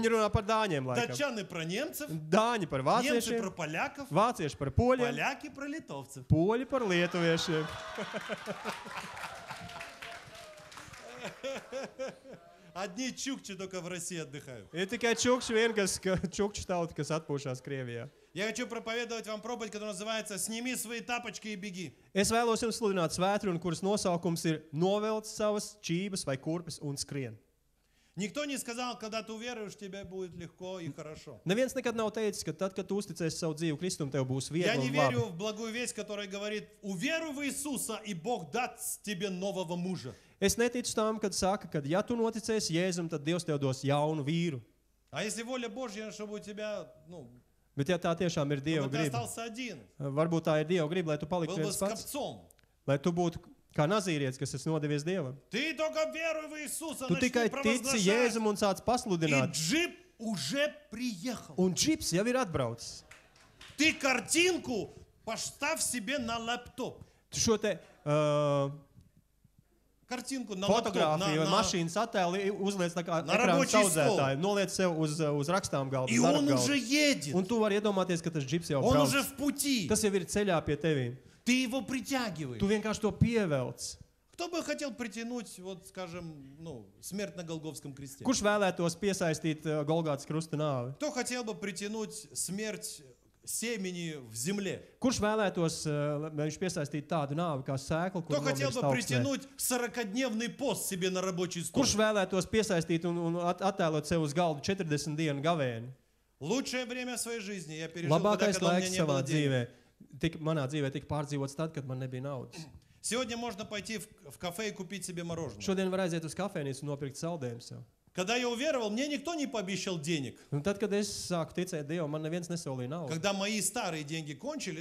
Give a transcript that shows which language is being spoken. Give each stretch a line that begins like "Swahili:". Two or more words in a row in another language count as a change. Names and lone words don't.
Latvian: Viņi runā par dāņiem, laikam.
Russian: Датчаны про немцев,
Latvian: Dāņi par
Russian: немцы
Latvian: vāciešiem,
Russian: про поляков,
Latvian: vācieši par poļiem,
Russian: поляки про литовцев.
Latvian: poļi par lietuviešiem.
Russian: Одни чукчи только в России отдыхают.
Latvian: Ir tikai čukši vien, čukši tauta, kas atpūšās Krievijā.
Russian: Я хочу проповедовать вам проповедь, которая называется «Сними свои тапочки и беги».
Latvian: Es vēlos jums sludināt svētkrunu, kuras nosaukums ir Novelc savas čības vai kurpes un skrien.
Russian: Никто не сказал, когда ты уверуешь, тебе будет легко и хорошо.
Latvian: Neviens nekad nav teicis, ka tad, kad tu uzticēsi savu dzīvi Kristum, tev būs
Russian: Я
Latvian: viegli
Russian: не
Latvian: un
Russian: верю
Latvian: labi.
Russian: в благую весть, которая говорит, уверуй в Иисуса, и Бог даст тебе нового mужа.
Latvian: Es neticu tam, kad saka, ka ja tu noticēsi Jēzum, tad Dievs tev dos jaunu vīru.
Russian: А если воля Божья, чтобы у тебя,
Latvian: Bet ja tā tiešām ir Dieva
Russian: чтобы ты
Latvian: griba,
Russian: остался один,
Latvian: varbūt tā ir Dieva griba, lai tu
Russian: был
Latvian: paliktu
Russian: бы
Latvian: viens pats,
Russian: скопцом.
Latvian: lai tu būtu kā nazīrietis, kas esi nodevies Dievam.
Russian: Ты только веруй в Иисуса,
Latvian: Tu
Russian: начни
Latvian: tikai tici
Russian: провозглашать.
Latvian: Jēzum un sāc
Russian: И
Latvian: pasludināt,
Russian: джип уже приехал.
Latvian: un čips jau ir atbraucis.
Russian: Ты картинку поставь себе на лэптоп.
Latvian: Tu šo te
Russian: Картинку на лэптоп.
Latvian: fotogrāfiju vai mašīnas attēlu uzliec tā kā
Russian: Na
Latvian: ekrāna
Russian: рабочий
Latvian: saudzētāju, noliec sev uz rakstām galdu.
Russian: И
Latvian: uz darba
Russian: он
Latvian: galdu.
Russian: уже едет.
Latvian: Un tu vari iedomāties, ka tas džips jau
Russian: Он
Latvian: brauc.
Russian: уже в пути.
Latvian: Tas jau ir ceļā pie tevīm.
Russian: Ты его притягиваешь.
Latvian: Tu vienkārši to pievelc.
Russian: Кто бы хотел притянуть, вот, скажем, смерть на Голгофском кресте?
Latvian: Kurš vēlētos piesaistīt Golgātas krusta nāvi?
Russian: Кто хотел бы притянуть смерть семени в земле?
Latvian: Kurš vēlētos, lai viņš piesaistītu tādu nāvi kā sēklu,
Russian: Кто
Latvian: kur
Russian: хотел
Latvian: nomirst
Russian: бы
Latvian: augsnē?
Russian: притянуть 40-дневный пост себе на рабочий стол?
Latvian: Kurš vēlētos piesaistīt un attēlot sev uz galdu 40 dienu gavēni?
Russian: Лучшее время своей жизни я пережил, тогда,
Latvian: Labākais
Russian: когда у меня
Latvian: laiks
Russian: не
Latvian: savā
Russian: было денег.
Latvian: dzīvē, manā dzīvē tika pārdzīvots tad, kad man nebija naudas.
Russian: Сегодня можно пойти в кафе и купить себе мороженое.
Latvian: Šodien var aiziet uz kafejnīcu un nopirkt saldējumu sev.
Russian: Когда я уверовал, мне никто не пообещал денег.
Latvian: Un tad, kad es sāku ticēt Dievam, man neviens nesolīja naudu.
Russian: Когда мои старые деньги кончились,